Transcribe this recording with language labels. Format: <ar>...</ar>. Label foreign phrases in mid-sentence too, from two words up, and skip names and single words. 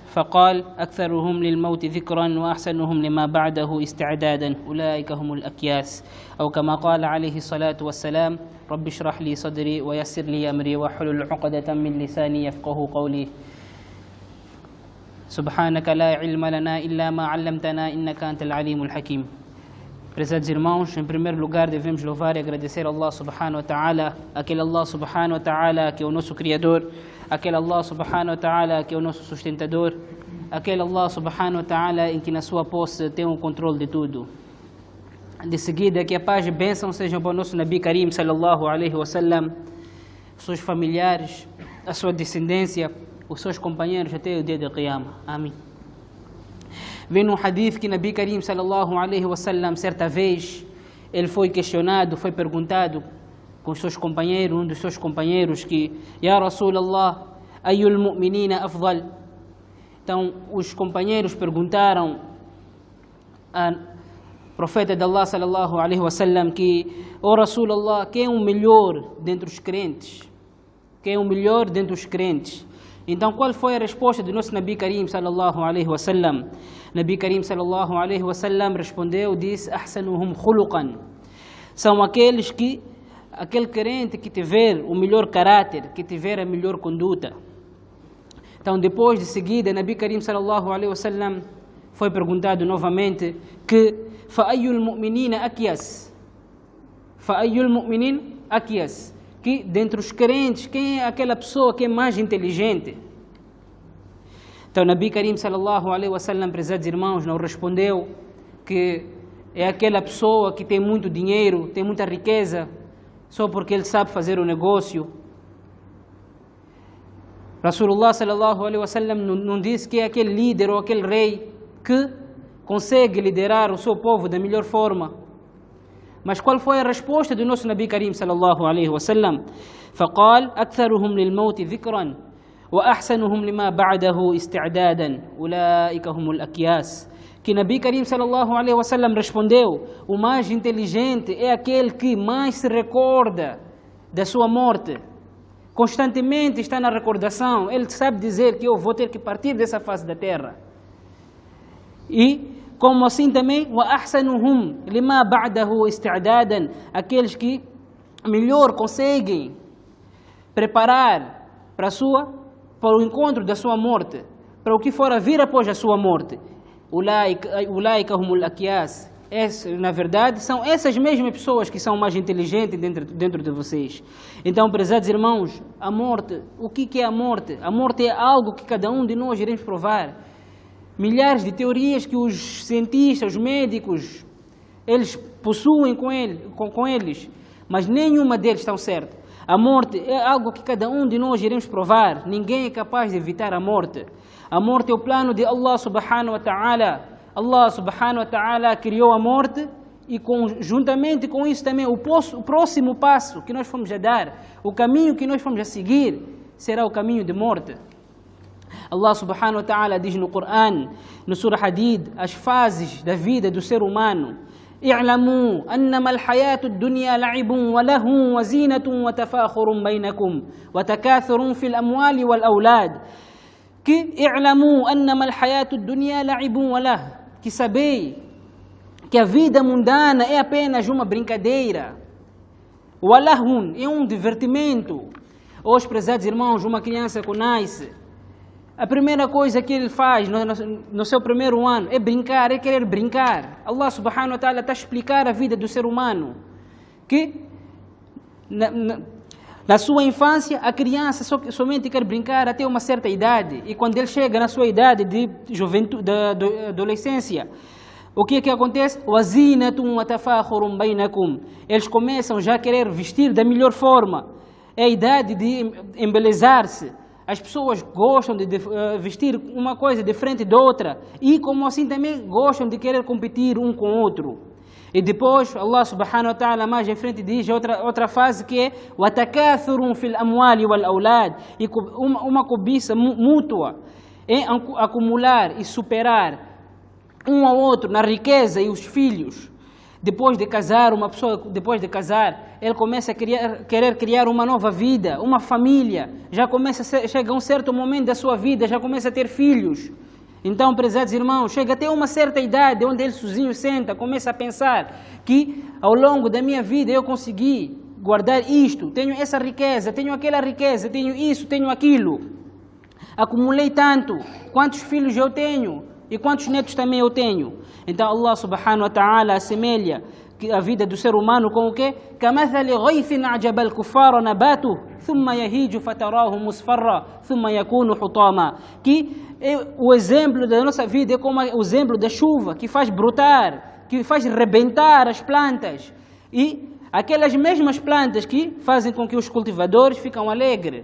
<ar>فقال: أكثرهم للموت ذكرا وأحسنهم لما بعده استعدادا، أولئك هم الأكياس. أو كما قال عليه الصلاة والسلام: رب اشرح لي صدري ويسر لي أمري واحلل عقدة من لساني يفقه قولي. سبحانك لا علم لنا إلا ما علمتنا إنك أنت العليم الحكيم.</ar> <pt>Prezados irmãos, em primeiro lugar devemos louvar e agradecer a Allah</pt> <ar>سبحانه وتعالى,</ar> <pt>aquele Allah</pt> <ar>سبحانه وتعالى</ar> <pt>que é o nosso Criador, aquele Allah</pt> <ar>سبحانه وتعالى</ar> <pt>que é o nosso sustentador, aquele Allah</pt> <ar>سبحانه وتعالى</ar> <pt>em que na sua posse tem o controle de tudo. De seguida, que a paz e bênção sejam para o nosso</pt> <ar>نبي كريم صلى الله عليه وسلم,</ar> <pt>seus familiares, a sua descendência, os seus companheiros até o dia de Qiyamah. Amém. Vem num hadith que</pt> <ar>نبي كريم صلى الله عليه وسلم,</ar> <pt>certa vez, ele foi questionado, foi perguntado com os seus companheiros, um dos seus companheiros, que:</pt> <ar>يا رسول الله، أي المؤمنين أفضل?</ar> <pt>Então, os companheiros perguntaram ao profeta de Allah</pt> <ar>صلى الله عليه وسلم</ar> <pt>que: Ó Rasulallah, quem é o melhor dentre os crentes? Quem é o melhor dentre os crentes? Então, qual foi a resposta do nosso</pt> <ar>نبي كريم صلى الله عليه وسلم? نبي كريم صلى الله عليه وسلم</ar> <pt>respondeu, disse:</pt> <ar>أحسنهم خلقا.</ar> <pt>São aquele crente que tiver o melhor caráter, que tiver a melhor conduta. Então, depois de seguida,</pt> <ar>نبي كريم صلى الله عليه وسلم</ar> <pt>foi perguntado novamente que:</pt> <ar>فأي المؤمنين أكيس? فأي المؤمنين أكيس?</ar> <pt>Que dentre os crentes, quem é aquela pessoa que é mais inteligente? Então,</pt> <ar>نبي كريم صلى الله عليه وسلم,</ar> <pt>prezados irmãos, não respondeu que é aquela pessoa que tem muito dinheiro, tem muita riqueza, só porque ele sabe fazer o negócio.</pt> <ar>رسول الله صلى الله عليه وسلم</ar> <pt>não disse que é aquele líder ou aquele rei que consegue liderar o seu povo da melhor forma. Mas qual foi a resposta do nosso</pt> <ar>نبي كريم صلى الله عليه وسلم? فقال: أكثرهم للموت ذكرا وأحسنهم لما بعده استعدادا أولئك هم الأكياس.</ar> <pt>Que</pt> <ar>نبي كريم صلى الله عليه وسلم</ar> <pt>respondeu: o mais inteligente é aquele que mais se recorda da sua morte. Constantemente está na recordação. Ele sabe dizer que eu vou ter que partir dessa face da terra. E como assim também,</pt> <ar>وَأَحْسَنُهُمْ لِمَا بَعْدَهُ اسْتِعْدَادًا,</ar> <pt>aqueles que melhor conseguem preparar para o encontro da sua morte, para o que for a vir após a sua morte.</pt> <ar>أُولَٰئِكَ هُمُ الْأَكْيَاسِ.</ar> <pt>Na verdade, são essas mesmas pessoas que são mais inteligentes dentro de vocês. Então, prezados irmãos, a morte, o que é a morte? A morte é algo que cada um de nós iremos provar. Milhares de teorias que os cientistas, os médicos, eles possuem com eles, mas nenhuma deles está certa. A morte é algo que cada um de nós iremos provar. Ninguém é capaz de evitar a morte. A morte é o plano de Allah</pt> <ar>سبحانه وتعالى.</ar> <pt>Allah</pt> <ar>سبحانه وتعالى</ar> <pt>criou a morte e juntamente com isso também o próximo passo que nós fomos a dar, o caminho que nós fomos a seguir, será o caminho de morte. Allah</pt> <ar>سبحانه وتعالى</ar> <pt>diz no Coran, no Surah Hadid, as fases da vida do ser humano:</pt> <ar>اعلموا أنما الحياة الدنيا لعب ولهو وزينة وتفاخر بينكم وتكاثر في الأموال والأولاد. Que اعلموا أنما الحياة الدنيا لعب وله,</ar> <pt>que sabei que a vida mundana é apenas uma brincadeira. ولهو é um divertimento. Os prezados irmãos, uma criança que nasce, a primeira coisa que ele faz no seu primeiro ano é brincar, é querer brincar. Allah</pt> <ar>سبحانه وتعالى</ar> <pt>está a explicar a vida do ser humano, que Na sua infância, a criança somente quer brincar até uma certa idade. E quando ele chega na sua idade de juventude, da adolescência, o que acontece? Eles começam já a querer vestir da melhor forma. É a idade de embelezar-se. As pessoas gostam de vestir uma coisa diferente da outra. E como assim também gostam de querer competir um com o outro. E depois, Allah</pt> <ar>سبحانه وتعالى</ar> <pt>mais em frente diz outra fase que é</pt> <ar>وَتَكَاثُرٌ فِي الْأَمْوَالِ وَالْأَوْلَادِ,</ar> <pt>e uma cobiça mútua em acumular e superar um ao outro na riqueza e os filhos. Depois de casar, uma pessoa depois de casar, ele começa a querer criar uma nova vida, uma família, chega a um certo momento da sua vida, já começa a ter filhos. Então, prezados irmãos, chega até uma certa idade onde ele sozinho senta, começa a pensar que ao longo da minha vida eu consegui guardar isto, tenho essa riqueza, tenho aquela riqueza, tenho isso, tenho aquilo. Acumulei tanto, quantos filhos eu tenho e quantos netos também eu tenho. Então Allah</pt> <ar>سبحانه وتعالى</ar> <pt>assemelha a vida do ser humano com o quê?</pt> <ar>كَمَثَلِ غَيْثٍ أَعْجَبَ الْكُفَّارَ نَبَاتُهُ ثُمَّ يَهِيجُ فَتَرَاهُ مُصْفَرًّا ثُمَّ يَكُونُ حُطَامًا.</ar> <pt>Que o exemplo da nossa vida é como o exemplo da chuva, que faz brotar, que faz rebentar as plantas. E aquelas mesmas plantas que fazem com que os cultivadores ficam alegres.</pt>